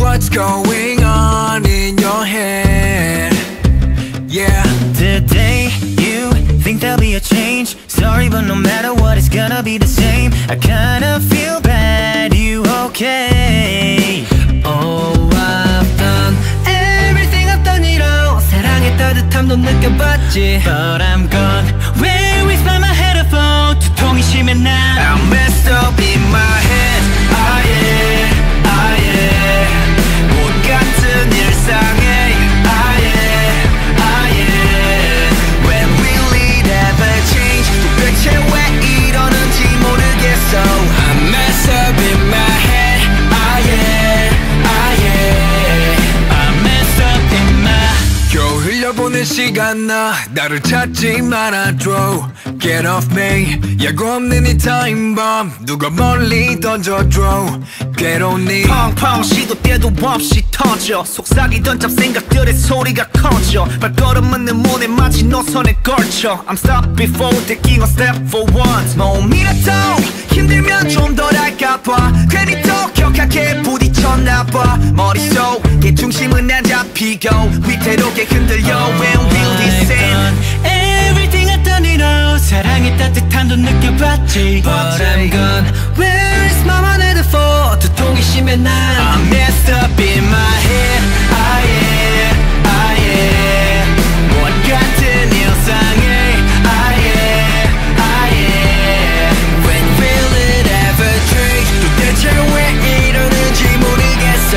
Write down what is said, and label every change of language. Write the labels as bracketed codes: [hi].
[en] What's going on in your head? Yeah. Today, you think there'll be a change. Sorry, but no matter what, it's gonna be the same. I kinda feel bad, you okay? Oh, I've done everything I've done, you know. [ko] 사랑의 따뜻함도 느껴봤지. [en] But I'm gone. Where is my headphone? [ko] 두통이 심해 난 [en] I'm messed up in my head. Ah yeah, ah yeah. [ko] 못 같은 일상에. Ah yeah, ah yeah. [en] When will it ever change? [ko] 도대체 왜 이러는지 모르겠어. [en] I'm messed up in my head. Ah yeah, ah yeah. I'm messed up in my. [ko] 겨우 흘려보낸 시간 나를 찾지 말아줘. [en] Get off me. [ko] 예고 없는 이 타임밤 누가 멀리 던져줘. 괴로운 네 펑펑 시도 때도 없이 터져. 속삭이던 잡생각들의 소리가 커져. 발걸음은 내 몸에 마치 노선에 걸쳐. [en] I'm stopped before taking a step for once. [ko] 몸이라도 힘들면 좀 덜 할까봐 괜히 더 격하게 부딪혔나봐. 머릿속에 중심은 안 잡히고 위태롭게 흔들려. [en] When will this end? Everything I've done, you know. [ko] 사랑의 따뜻함도 느껴봤지. [en] But I'm gone. Where is my headphone? [ko] 두통이 심해 난 [en] I'm messed up in my head. Ah yeah, ah yeah. [ko] 못 같은 일상에. Ah yeah, ah yeah. [en] When will it ever change? [ko] 도대체 왜 이러는지 모르겠어.